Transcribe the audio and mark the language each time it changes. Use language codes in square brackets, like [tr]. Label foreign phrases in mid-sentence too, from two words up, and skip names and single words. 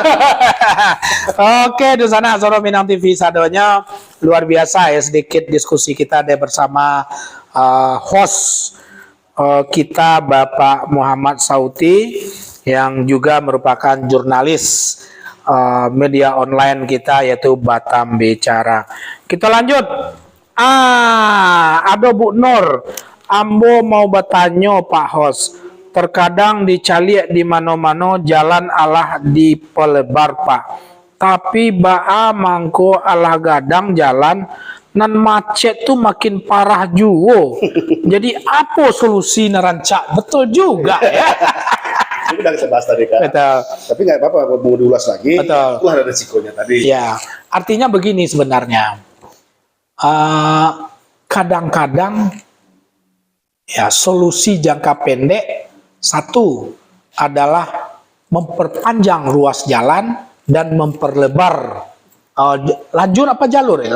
[id] Oke, di sana Soro Minang TV sadonya luar biasa ya, sedikit diskusi kita deh bersama host kita Bapak Muhammad Sauti yang juga merupakan jurnalis media online kita yaitu Batam Bicara. Kita lanjut. Ada Bu Nur. [min] Ambo mau bertanya Pak Host, terkadang dicaliak di mano-mano jalan alah di pelebar Pak, tapi baa mangko alah gadang jalan nan macet tuh makin parah juga. [id] Jadi apa solusi nerancak? Betul juga ya. Ini udah kita bahas tadi kan. Betul. Tapi nggak apa-apa, mau diulas lagi. Betul. Itulah ada risikonya tadi. Ya, artinya begini sebenarnya. Kadang-kadang ya solusi jangka pendek satu adalah memperpanjang ruas jalan dan memperlebar lajur apa jalur ya?